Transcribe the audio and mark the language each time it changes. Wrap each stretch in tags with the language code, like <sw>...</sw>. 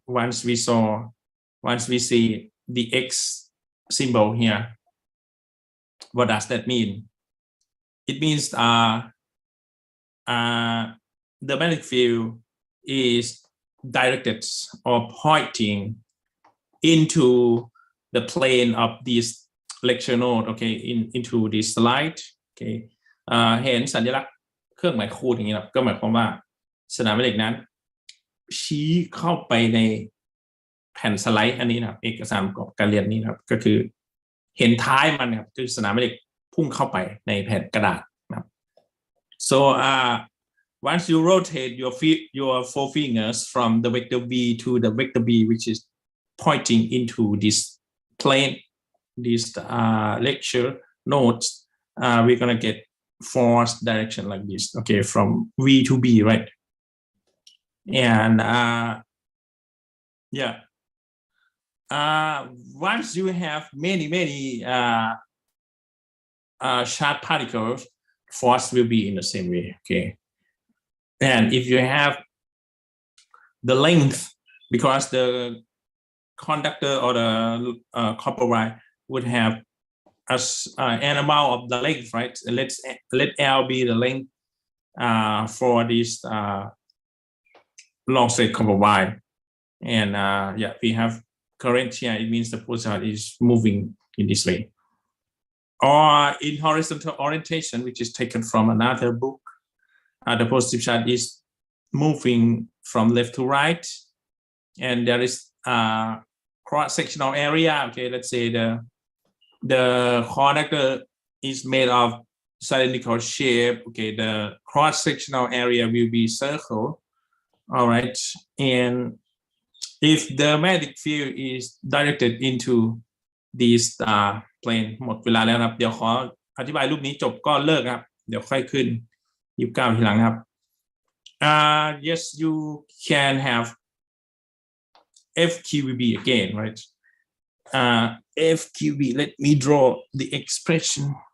<en>Once we see the X symbol here, what does that mean? It means the magnetic field is directed or pointing into the plane of this lecture note, okay, into this slide.</en> <th>Okay, เห็นสัญลักษณ์เครื่องหมายคูณอย่างนี้ครับก็หมายความว่าสนามแม่เหล็กนั้นชี้เข้าไปใน แผ่นสไลด์อันนี้นะครับเอกสารประกอบการเรียนนี้นะครับก็คือเห็นท้ายมันครับคือสนามแม่เหล็กพุ่งเข้าไปในแผ่นกระดาษนะครับ</th> <en>so once you rotate your four fingers from the vector V to the vector B, which is pointing into this plane, this lecture notes, we're gonna get force direction like this, okay, from V to B, right? And yeah, once you have many charged particles, force will be in the same way, okay? And if you have the length, because the conductor or the copper wire would have as an amount of the length, right? Let L be the length for this long straight copper wire, and yeah, we have current here. It means the positive charge is moving in this way. Or in horizontal orientation, which is taken from another book, the positive charge is moving from left to right, and there is cross-sectional area. Okay, let's say the conductor is made of cylindrical shape. Okay, the cross-sectional area will be circle. All right, and if the magnetic field is directed into this plane</en> <th>หมดเวลาแล้วครับเดี๋ยวขออธิบายรูปนี้จบก็เลิกครับเดี๋ยวค่อยขึ้น29ทีหลังครับ</th> <en>yes you can have FQB again, right? FQB, let me draw the expression.</en>